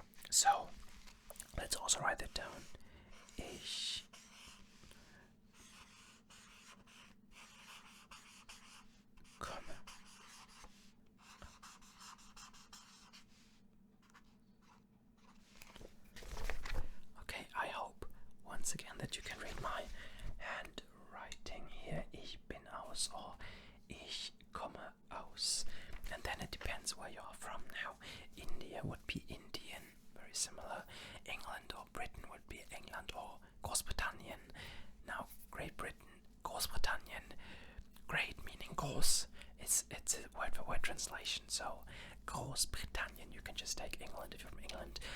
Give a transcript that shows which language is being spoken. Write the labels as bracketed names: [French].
[English] So let's also write that down. [German] Ich komme. [English] Okay, I hope once again that you can read my handwriting here. [German] Ich bin aus or ich komme aus. [English] And then it depends where you are from now. India would be Indian, very similar. England or Britain would be England or Großbritannien. Now Great Britain, Großbritannien, great meaning groß. It's a word for word translation. So Großbritannien, you can just take England if you're from England.